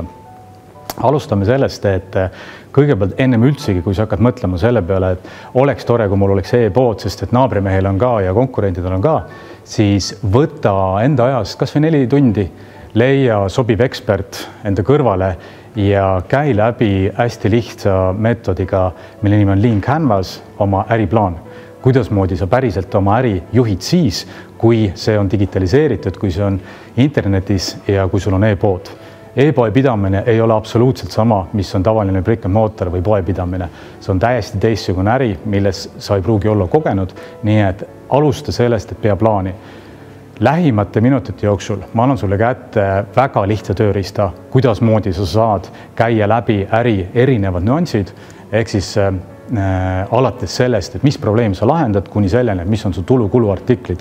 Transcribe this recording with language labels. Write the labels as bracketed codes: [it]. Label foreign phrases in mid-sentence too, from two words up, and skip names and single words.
[et] Alustame sellest, et kõigepealt ennem üldsegi, kui sa hakkad mõtlema selle peale, et oleks tore, kui mul oleks e-pood, sest et naabrimehel on ka ja konkurentidel on ka, siis võta enda ajast kas või 4 tundi, leia sobiv ekspert enda kõrvale ja käi läbi hästi lihtsa meetodiga, mille nimi on Lean Canvas, oma äriplaan. Kuidasmoodi sa päriselt oma äri juhid siis, kui see on digitaliseeritud, kui see on internetis ja kui sul on e-pood. E-poe pidamine ei ole absoluutselt sama, mis on tavaline [en] brick and mortar [et] või poe pidamine. See on täiesti teistsugune äri, milles sa ei pruugi olla kogenud, nii et alusta sellest, et pea plaani. Lähimate minutite jooksul ma annan sulle kätte väga lihtsa tööriista, kuidas moodi sa saad käia läbi äri erinevad nüansid, ehk siis alates sellest, et mis probleem sa lahendad, kuni selleni, mis on su tulu-kulu artiklid.